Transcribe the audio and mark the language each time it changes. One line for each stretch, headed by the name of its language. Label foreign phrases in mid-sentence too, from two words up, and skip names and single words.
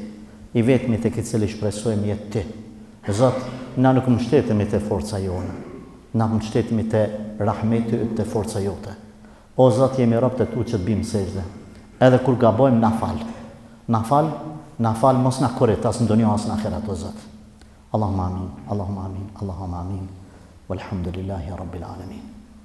Albanian: I vetmi tek i cili shpresojmë jetë ti. Zot, na nuk mbështetemi te forca jone. Na mbështetemi te rahmeti yt, te forca jote. O Zot, jemi robët e tu që të bimë sejdë. Edhe kur gabojmë na fal. Na fal, mos na korrit as në dunjë as në ahiret, o Zot.
Arabic: اللهم آمين، اللهم آمين، اللهم آمين. والحمد لله رب العالمين.